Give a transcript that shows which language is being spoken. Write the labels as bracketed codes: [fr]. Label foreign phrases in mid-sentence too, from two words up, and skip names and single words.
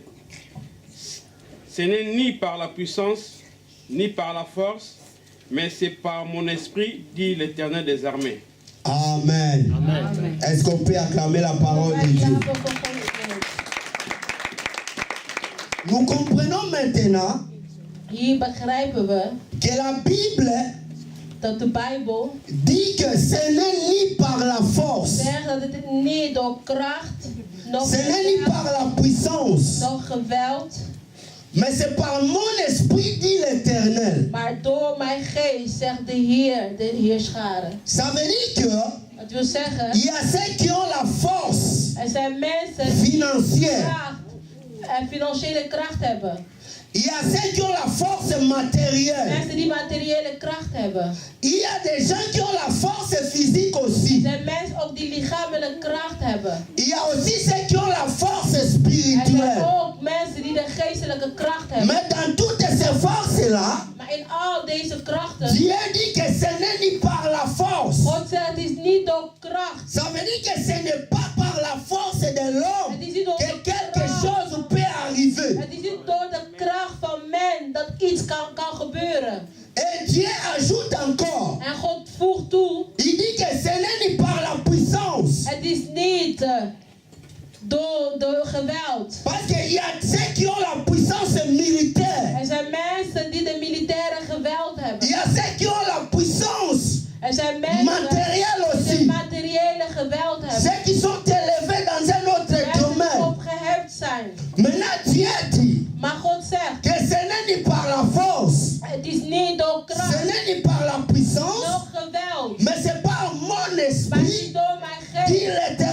[fr] Ce n'est ni par la puissance, ni par la force, mais c'est par mon esprit, dit l'Éternel des armées. Amen. Amen. Est-ce qu'on peut acclamer la parole de Dieu? Nous comprenons maintenant [nl] Hier begrijpen we [fr] que la Bible [nl] dat de Bijbel [fr] dit que ce n'est ni par la force, [nl] zegt dat het niet door kracht, nog [fr] ce n'est ni par la puissance, [nl] nog geweld, [fr] mais c'est par mon esprit, dit l'Éternel. [nl] maar door mijn geest, zegt de Heer, de Heerscharen. [fr] Ça veut dire que [nl] Dat wil zeggen, [fr] il y a ceux qui ont la force [nl] er zijn mensen die [fr] financière, [nl] kracht en financiële kracht hebben. [fr] il y a ceux qui ont la force matérielle, [nl] Mensen die materiële kracht hebben. [fr] il y a des gens qui ont la force physique aussi. [nl] Er zijn mensen ook die lichamelijke kracht hebben. [fr] Il y a aussi ceux qui ont la force [nl] Er zijn [fr] spirituelle. [nl] ook mensen die de geestelijke kracht hebben. [fr] Mais dans toutes ces forces-là, [nl] Maar in al deze krachten, [fr] Dieu dit que ce n'est ni par la force. [nl] God zegt het is niet door kracht. [fr] Ça veut dire que ce n'est pas par la force de l'homme [nl] Het is niet door [fr] que [nl] de [fr] quelque [nl] kracht. [fr] chose peut arriver. [nl] Het is niet door de kracht van men dat iets kan gebeuren. [fr] Et Dieu ajoute encore, [nl] En God voegt toe, [fr] il dit que ce n'est ni par la puissance. [nl] het is niet door geweld. [fr] Parce qu'il y a ceux qui ont la puissance militaire. [nl] Er zijn mensen die de militaire geweld [fr] Il [nl] hebben. [fr] y a ceux qui ont la puissance [nl] Er zijn mensen [fr] matérielle [nl] die de [fr] aussi. [nl] materiële geweld hebben. [fr] Ceux qui sont élevés dans un autre [nl] Mensen die [fr] domaine. [nl] opgeheft zijn. [fr] Maintenant, Dieu dit [nl] Maar God zegt, [fr] que ce n'est ni par la force, [nl] het is niet door [fr] ce [nl] kracht, [fr] n'est ni par la puissance, [nl] nog geweld. [fr] mais c'est par mon [nl] Maar het is [fr] esprit, [nl] door mijn [fr] dit [nl] geest,